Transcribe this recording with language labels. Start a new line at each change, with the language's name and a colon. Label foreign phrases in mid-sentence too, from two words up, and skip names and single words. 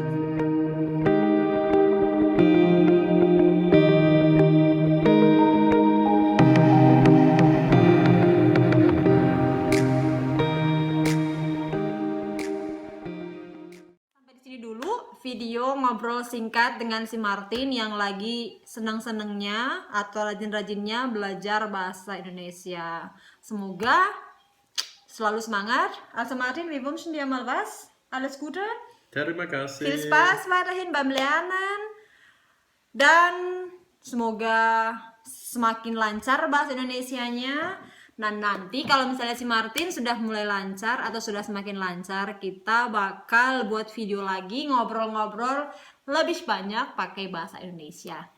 Indonesian: Sampai di sini dulu video ngobrol singkat dengan si Martin yang lagi senang-senangnya atau rajin-rajinnya belajar bahasa Indonesia. Semoga selalu semangat.
German: Also Martin, wir wünschen dir mal was. Alles Gute.
Indonesian: Terima kasih.
German: Viel Spaß weiterhin beim Lernen.
Indonesian: Dan semoga semakin lancar bahasa Indonesianya. Nah, nanti kalau misalnya si Martin sudah mulai lancar atau sudah semakin lancar, kita bakal buat video lagi ngobrol-ngobrol lebih banyak pakai bahasa Indonesia.